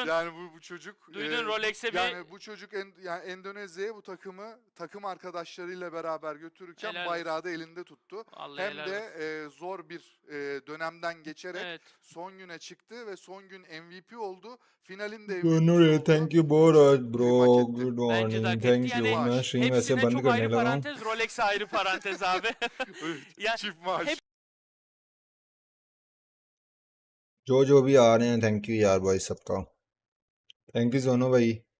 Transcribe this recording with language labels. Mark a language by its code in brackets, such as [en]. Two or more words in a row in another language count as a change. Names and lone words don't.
[tr] Yani bu çocuk Duydun, Rolex'e bir- yani bu çocuk yani Endonezya'ya bu takım arkadaşlarıyla beraber götürürken Helal bayrağı da elinde tuttu. Vallahi Hem helal de olsun. zor bir dönemden geçerek Evet. son güne çıktı ve son gün MVP oldu. Finalin de [hi] दोनों [tr] MVP'si [hi] रे [tr] oldu. [en] thank you [tr] Bu [hi] बहुत [tr] çocuk [hi] ब्रो [tr] prim hak etti. [en] गुड [tr] Bence de [en] मॉर्निंग [tr] hak etti. [en] thank you [tr] Yani [hi] मैं स्ट्रीम ऐसे [tr] hepsine [hi] बंद [tr] çok [hi] करने [tr] ayrı [hi] लगा हूँ [tr] parantez. Rolex'e ayrı parantez abi. Ya Çift maaş. hep- [hi] जो भी आ रहे हैं [en] thank you [hi] यार भाई सबका [en] thank you [hi] सोनू भाई